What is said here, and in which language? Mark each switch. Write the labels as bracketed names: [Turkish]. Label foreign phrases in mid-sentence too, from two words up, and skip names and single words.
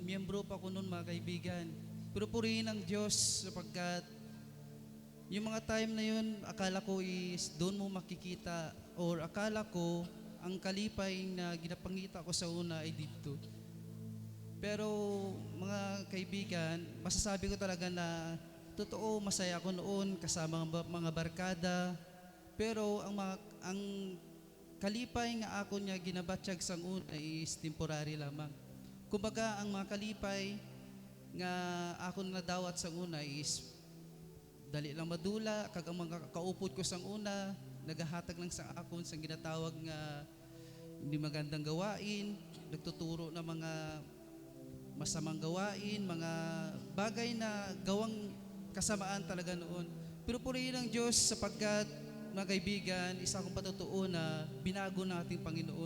[Filipino] Miyembro pa ko noon, mga kaibigan. Pero purihin ng Diyos sapagkat yung mga time na yun, akala ko is doon mo makikita, or akala ko ang [Hiligaynon] kalipay na ginapangita ko sa una [Filipino] ay dito. Pero mga kaibigan, masasabi ko talaga na totoo, masaya ako noon kasama ang mga barkada. [Hiligaynon] Pero ang kalipay nga ako niya ginabatsyag sang una is [English] temporary lamang. [Hiligaynon] Kumbaga, ang mga kalipay nga ako nadawat sang una is dali lang madula, kag ang mga kaupod ko sang una, nagahatag lang sa akon sang ginatawag nga [Filipino] hindi magandang gawain, nagtuturo ng mga masamang gawain, mga bagay na gawang kasamaan talaga noon. Pero purihin ng Diyos sapagkat, mga kaibigan, isa akong patutuo na binago na ating Panginoon.